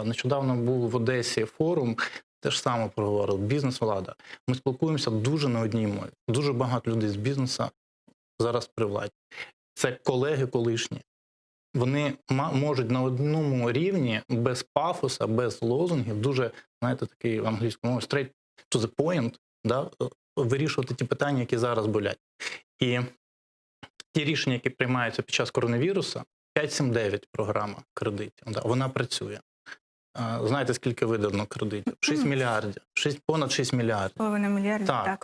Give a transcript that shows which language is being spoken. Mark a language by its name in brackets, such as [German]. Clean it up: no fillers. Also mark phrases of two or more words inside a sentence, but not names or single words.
[Ukrainian] Нещодавно був в Одесі форум, теж саме проговорив, бізнес-влада. Ми спілкуємося дуже на одній мові. Дуже багато людей з бізнесу зараз при владі. Це колеги колишні. Вони можуть на одному рівні, без пафоса, без лозунгів, дуже, знаєте, такий англійською мовою, [English] straight to the point, [Ukrainian] да, вирішувати ті питання, які зараз болять. І ті рішення, які приймаються під час коронавірусу, 5.7.9 програма кредитів, да, вона працює. Знаєте, скільки видано кредитів? 6 мільярдів. Понад 6 мільярдів. Половина мільярдів, так.